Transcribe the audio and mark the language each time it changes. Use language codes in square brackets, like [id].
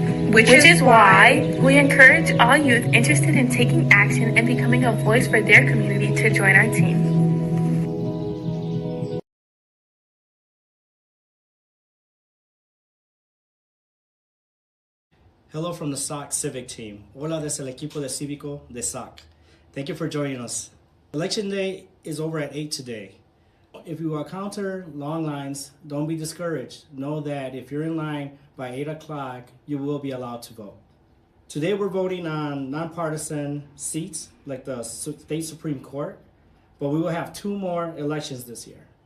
[en] Which is why we encourage all youth interested in taking action and becoming a voice for their community to join our team. Hello from the SOC Civic team. [es] Hola desde el equipo de cívico de SOC. [en] Thank you for joining us. Election day is over at 8 today. If you encounter long lines, don't be discouraged. Know that if you're in line by 8 o'clock, you will be allowed to vote. Today we're voting on nonpartisan seats like the state Supreme Court, but we will have 2 more elections this year.